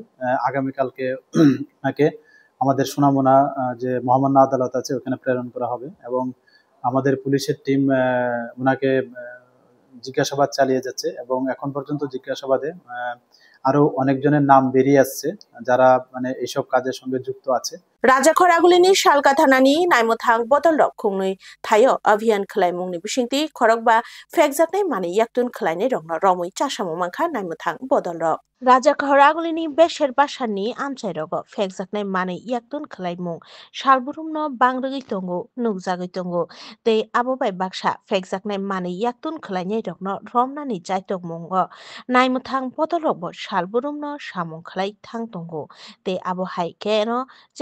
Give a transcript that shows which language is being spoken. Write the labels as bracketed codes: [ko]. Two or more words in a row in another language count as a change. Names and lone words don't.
[bn] আগামীকালকে ওনাকে আমাদের সোনামুড়া যে মহামান্য আদালত আছে ওখানে প্রেরণ করা হবে এবং আমাদের পুলিশের টিম ওনাকে জিজ্ঞাসাবাদ চালিয়ে যাচ্ছে এবং এখন পর্যন্ত জিজ্ঞাসাবাদে আরো অনেকজনের নাম বেরিয়ে আসছে যারা মানে এইসব কাজের সঙ্গে যুক্ত আছে। [trp] Rajakhoragulini Shalka Thanani Naimothang Bodolok Kungni Thayo Avian Klaimungni Bishingti Korokba Fexaknai Mani Yaktun Klaine Rongno Romui Chashamu Manka Naimothang Bodolok Rajakhoragulini Besher Bashani Amchairogo Fexaknai Mani Yaktun Klaimung Shalburumno Bangragi Tongo Nugzagi Tongo Te Abobai Baksha Fexaknai Mani Yaktun Klaine Rongno Romnani Jaitok Mungo Naimothang Bodolok Shalburumno Shamung Klai Tang Tongo Te Abo Hai Keno Jet